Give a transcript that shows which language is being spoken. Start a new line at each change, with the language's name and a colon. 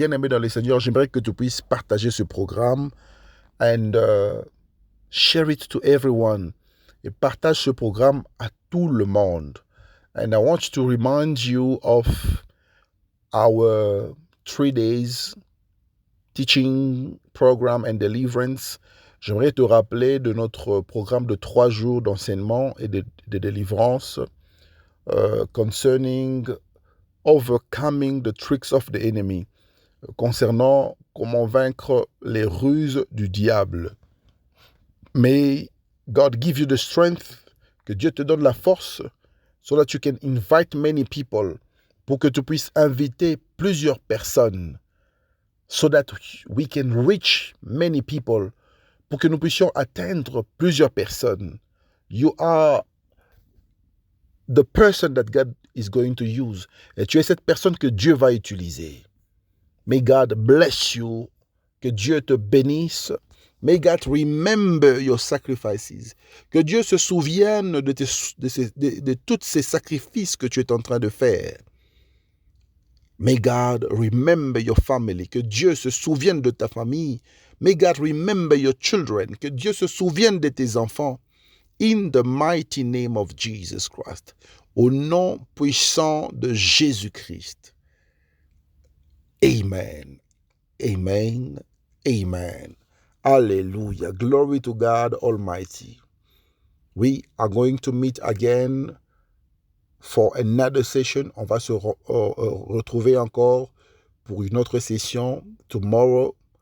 French: Bien-aimé dans le Seigneur, j'aimerais que tu puisses partager ce programme
English: and share it to everyone.
French: Et partage ce programme à tout le monde.
English: And I want to remind you of our 3 days teaching program and deliverance.
French: J'aimerais te rappeler de notre programme de 3 jours d'enseignement et de délivrance
English: concerning overcoming the tricks of the enemy,
French: concernant comment vaincre les ruses du diable.
English: May God give you the strength,
French: que Dieu te donne la force,
English: so that you can invite many people,
French: pour que tu puisses inviter plusieurs personnes,
English: so that we can reach many people,
French: pour que nous puissions atteindre plusieurs personnes.
English: You are the person that God is going to use.
French: Et tu es cette personne que Dieu va utiliser.
English: May God bless you.
French: Que Dieu te bénisse.
English: May God remember your sacrifices.
French: Que Dieu se souvienne de tous ces sacrifices que tu es en train de faire.
English: May God remember your family.
French: Que Dieu se souvienne de ta famille.
English: May God remember your children.
French: Que Dieu se souvienne de tes enfants.
English: In the mighty name of Jesus Christ.
French: Au nom puissant de Jésus-Christ.
English: Amen. Amen. Amen. Hallelujah. Glory to God Almighty. We are going to meet again for another session.
French: On va se retrouver encore pour une autre session
English: tomorrow.